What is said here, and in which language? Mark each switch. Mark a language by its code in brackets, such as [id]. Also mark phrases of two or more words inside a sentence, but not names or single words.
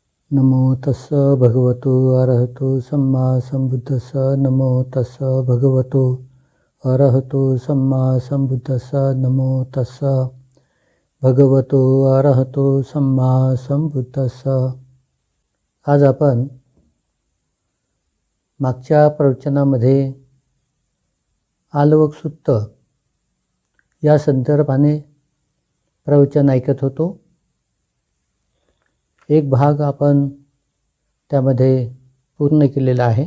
[pi] नमो तस्स भगवतो अरहतो सम्मा संबुद्धस्स नमो तस्स भगवतो अरहतो सम्मा संबुद्धस्स नमो तस्स भगवतो अरहतो सम्मा संबुद्धस्स. [mr] आज आपण मागच्या प्रवचनामध्ये आलवक सुत्त या संदर्भाने प्रवचन ऐकत होतो. एक भाग आपण त्यामध्ये पूर्ण केलेला आहे.